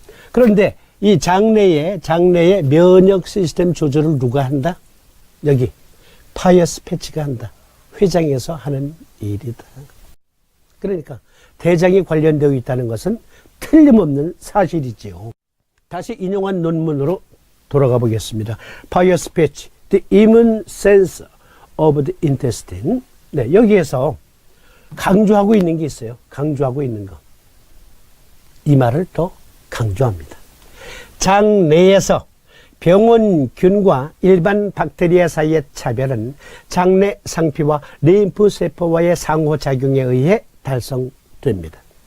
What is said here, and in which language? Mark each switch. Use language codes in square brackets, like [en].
[ko] 그런데 이 장내의 면역 시스템 조절을 누가 한다? 여기 파이어스 패치가 한다. 회장에서 하는 일이다. 그러니까 대장이 관련되어 있다는 것은 틀림없는 사실이지요. 다시 인용한 논문으로 돌아가 보겠습니다. [en] 파이어스 패치, The Immune Sensor of the Intestine. [ko] 네, 여기에서 강조하고 있는 게 있어요. 강조하고 있는 거. 이 말을 또 강조합니다. 장 내에서 병원균과 일반 박테리아 사이의 차별은 장내 상피와 림프세포와의 상호작용에 의해 달성됩니다.